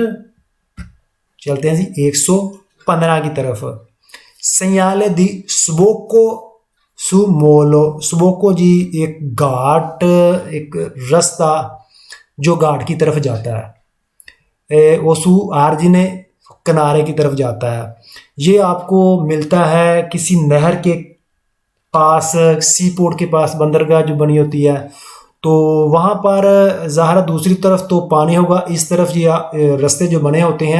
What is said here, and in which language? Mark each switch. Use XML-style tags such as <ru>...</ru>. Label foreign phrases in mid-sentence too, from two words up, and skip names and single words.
<hi>चलते हैं जी 115 की तरफ।</hi> <it>segnale di sbocco su molo,</it> <hi>sbocco जी एक घाट, एक रास्ता जो घाट की तरफ जाता है।</hi> <it>o su argine,</it> <hi>किनारे की तरफ जाता है। ये आपको मिलता है किसी नहर के पास,</hi> <en>sea port</en> <hi>के पास बंदरगाह जो बनी होती है, तो वहाँ पर ज़ाहिर दूसरी तरफ तो पानी होगा, इस तरफ ये रास्ते जो बने होते हैं।</hi>